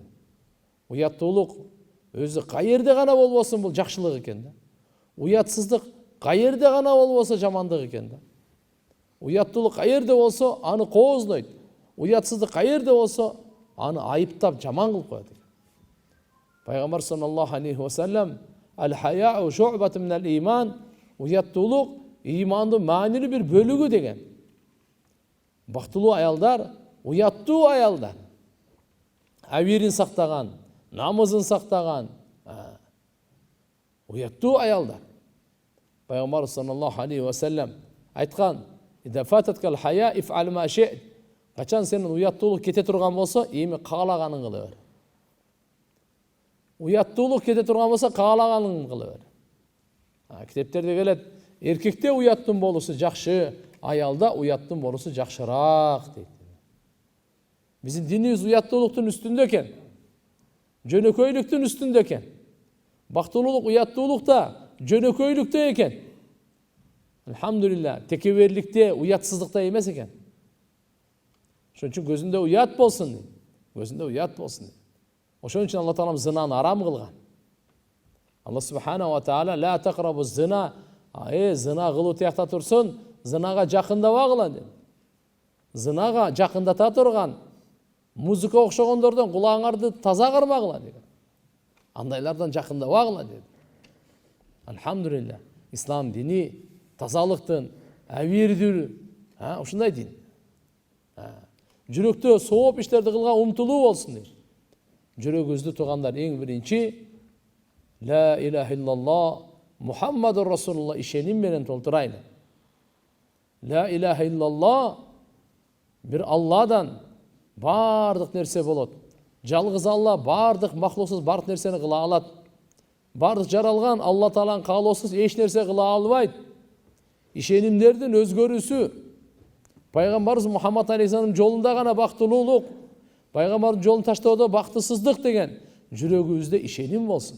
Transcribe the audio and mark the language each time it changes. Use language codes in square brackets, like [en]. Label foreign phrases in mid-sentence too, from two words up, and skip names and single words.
[ky] Уяттуулук өзү кайерде гана болбосун бул жакшылык экен да. Уятсыздык кайерде гана болбосо жамандык экен да. Уяттуулук кайерде болсо аны кооздойт. Уятсыздык кайерде болсо аны айыптап жаман кылып коет. [ar] Пайгамбар صلى الله عليه وسلم الحياء شعبة من الإيمان, [ky] уяттуулук имандын маанилүү бир бөлүгү деген. Бактылуу аялдар, уяттуу аялдар. Авирин сактаган, намызын сактаган, уяттуу аялдар. [ar] Пайгамбар صلى الله عليه وسلم айткан: "إذا فاتك الحياء فافعل ما شئت." [ky] Качан сенин уяттуулук кете турган болсо, эми каалаганын кыла бер. Уяттуулук кете турган болсо, каалаганын кыла бер. Китептерде келет, эркекте уяттын болуусу жакшы, аялда уяттын болуусу жакшыраак дейт. Биздин динибиз уяттуулуктун үстүндө экен. Жөнөкөйлүктүн үстүндө экен. Бактылуулук, уяттуулук да жөнөкөйлүктө экен. Алхамдулилла, текеберликте, уятсыздыкта эмес экен. Ошон үчүн көзүндө уят болсун дейт. Көзүндө уят болсун дейт. Ошон үчүн Алла Таалам зынаны арам кылган. [ar] الله سبحانه وتعالى لا تقربوا الزنا, [ky] зына кылуу тиякта турсун, зынага жакындабагыла дейт. Зынага жакындата турган музыка окшогондордон кулаңарды таза кармагыла дейт. Андайлардан жакындабагыла дейт. Алхамдулилла, ислам дини тазалыктын, авирдүү, ушундай дин. Жүрөктө сооп иштерди кылганга умтулуу болсун дейт. Жүрөгүбүздү тугандар эң биринчи [ar] لا إله إلا الله محمد رسول الله [ky] ишеним менен толтурайлы. [ar] لا إله إلا الله [ky] бир Алладан бардык нерсе болот. Жалгыз Алла бардык махлуксуз бардык нерсени кыла алат. Бардык жаралган Алла Тааланын каалоосуз эч нерсе кыла албайт. Ишенимдердин өзгөрүүсү Пайгамбарыбыз Мухаммад алейхиссалам жолунда гана бактылуулук, Пайгамбардын жолун таштоодо бактысыздык деген жүрөгүбүздө ишеним болсун.